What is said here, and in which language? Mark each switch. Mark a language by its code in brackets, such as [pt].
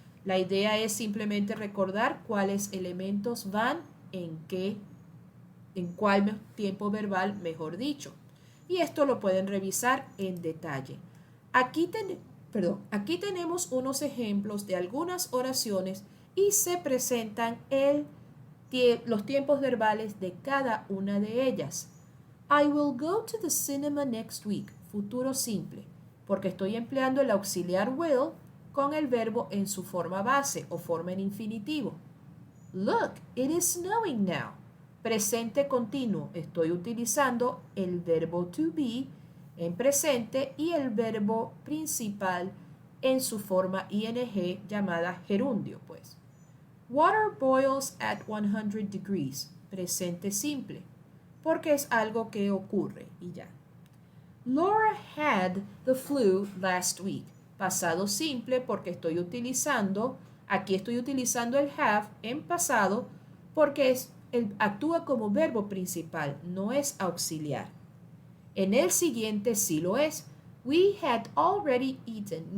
[es] La idea es simplemente recordar cuáles elementos van en cuál tiempo verbal, mejor dicho. Y esto lo pueden revisar en detalle. Aquí tenemos unos ejemplos de algunas oraciones y se presentan los tiempos verbales de cada una de ellas. [en] I will go to the cinema next week. [es] Futuro simple, porque estoy empleando el auxiliar will con el verbo en su forma base o forma en infinitivo. [en] Look, it is snowing now. Presente continuo. [es] Estoy utilizando el verbo to be en presente y el verbo principal en su forma ing llamada gerundio, pues. Water boils at 100 degrees. Presente simple, porque es algo que ocurre y ya. [en] Laura had the flu last week. [es] Pasado simple porque aquí estoy utilizando el have en pasado porque actúa como verbo principal, no es auxiliar. En el siguiente sí lo es. We had already eaten.